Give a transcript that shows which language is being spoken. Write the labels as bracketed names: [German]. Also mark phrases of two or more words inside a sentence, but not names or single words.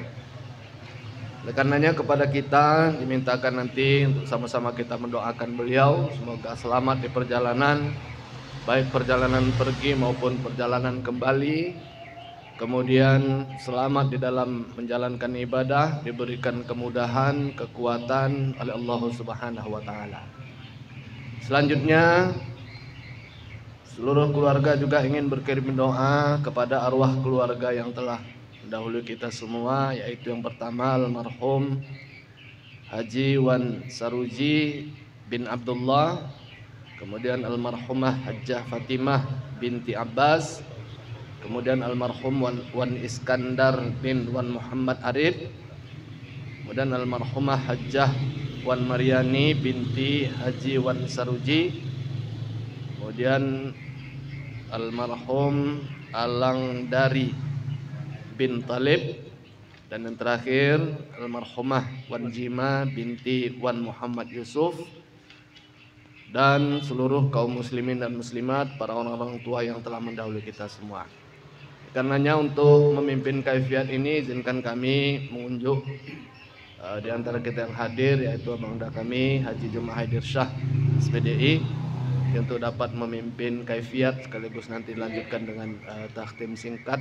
[Indonesian] Oleh karenanya kepada kita dimintakan nanti untuk sama-sama kita mendoakan beliau semoga selamat di perjalanan, baik perjalanan pergi maupun perjalanan kembali, kemudian selamat di dalam menjalankan ibadah, diberikan kemudahan, kekuatan oleh Allah [Arabic] سبحانه وتعالى. [Indonesian] Selanjutnya seluruh keluarga juga ingin berkirim doa kepada arwah keluarga yang telah mendahului kita semua, yaitu yang pertama almarhum Haji Wan Saruji bin Abdullah, kemudian almarhumah Hajjah Fatimah binti Abbas, kemudian almarhum Wan Iskandar bin Wan Muhammad Arif, kemudian almarhumah Hajjah Wan Maryani binti Haji Wan Saruji, kemudian almarhum Alang Dari bin Talib, dan yang terakhir almarhumah Wan Jima binti Wan Muhammad Yusuf, dan seluruh kaum muslimin dan muslimat, para orang-orang tua yang telah mendahului kita semua. Karenanya untuk memimpin kaifiat ini izinkan kami mengunjuk di antara kita yang hadir, yaitu Bangda kami Haji Jumaah Haidir Shah SPDI, untuk dapat memimpin kaifiat sekaligus nanti dilanjutkan dengan takhtim singkat.